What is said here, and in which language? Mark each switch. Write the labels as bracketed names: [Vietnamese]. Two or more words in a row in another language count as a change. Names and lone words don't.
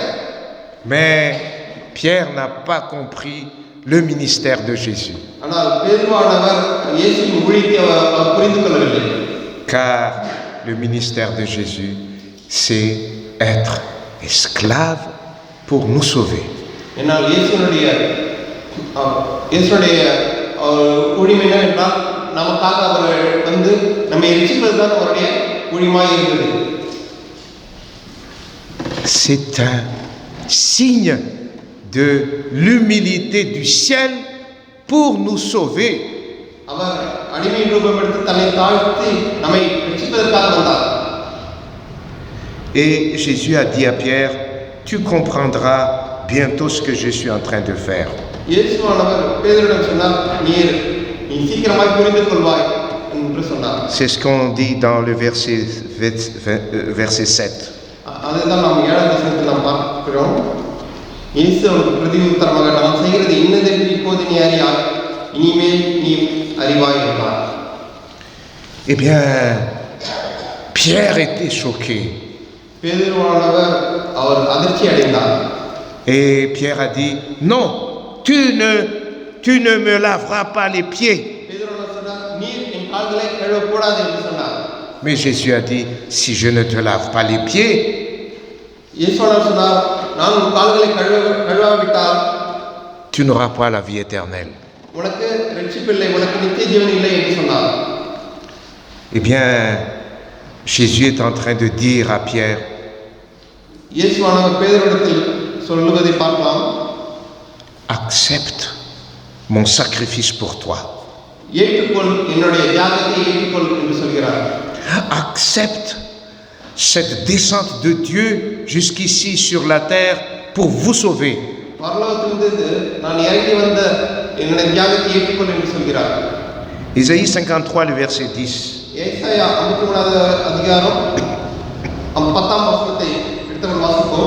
[French] Mais Pierre n'a pas compris le ministère de Jésus. [Tamil] ஆனால் பேதுருவானவர் இயேசுவின் ஊழியத்தை அவர் புரிந்து கொள்ளவில்லை. [French] Car le ministère de Jésus, c'est être esclave pour nous sauver. [Tamil] என்னால் இயேசுனுடைய ஊழியம் என்னவென்றால் நமக்காக அவர் நம்மை ரட்சிப்பதுதான் அவருடைய ஊழியமாக இருந்தது. [French] C'est un signe de l'humilité du ciel pour nous sauver. [Tamil] அவர் அடிமையின் ரூபம் எடுத்து தன்னை தாழ்த்தி நம்மை ரட்சிப்பதற்காக வந்தார். [French] Et Jésus a dit à Pierre, tu comprendras bientôt ce que je suis en train de faire. [Tamil] இயேசுவானவர் பேதுருவிடம் சொன்னார், நீ சீக்கிரமாய் புரிந்து கொள்வாய் என்று சொன்னார். [French] C'est ce qu'on dit dans le verset 7. [Tamil] அதுதான் நாம் 7ஆம் வசனத்தில் நாம் பார்க்கிறோம். இயேசு அவருக்கு பிரதியுத்தரமாக, நாம் செய்கிறது இன்னதென்று இப்போது நீ அறியாய், இனிமேல் நீ அறிவாய் என்றார். [French] Eh bien, Pierre était choqué. [Tamil] பேதுருவானவர் அவர் அதிர்ச்சி அடைந்தார். [French] Et Pierre a dit, non, tu ne me laveras pas les pieds. [Tamil] பேதுருவானவர் சொன்னார், நீர் என் கால்களை கழுவக்கூடாது என்று சொன்னார். [French] Mais Jésus a dit, si je ne te lave pas les pieds, [Tamil] இயேசுவானவர் சொன்னார், நான் உன் கால்களை கழுவாவிட்டால் [French] tu n'auras pas la vie éternelle. [Tamil] உனக்கு ரட்சிப்பில்லை, உனக்கு நித்திய ஜீவன் இல்லை என்று சொன்னார். [French] Eh bien, Jésus est en train de dire à Pierre, [Tamil] இயேசுவானவர் பேதுருவிடத்தில் சொல்லுவதை பார்க்கலாம். [French] Accepte mon sacrifice pour toi. [Tamil] ஏற்றுக்கொள், என்னுடைய தியாகத்தை ஏற்றுக்கொள் என்று சொல்கிறார். [French] Accepte cette descente de Dieu jusqu'ici sur la terre pour vous sauver. [Tamil] பரலோகத்திலிருந்து நான் இறங்கி வந்த என்னுடைய தியாகத்தை ஏற்றுக்கொள் என்று சொல்கிறார். [French] Ésaïe 53, le verset 10. [Tamil] ஏசாயா 53வது அதிகாரம் 10ஆம் வசனத்தை எடுத்து வாசிப்போம்.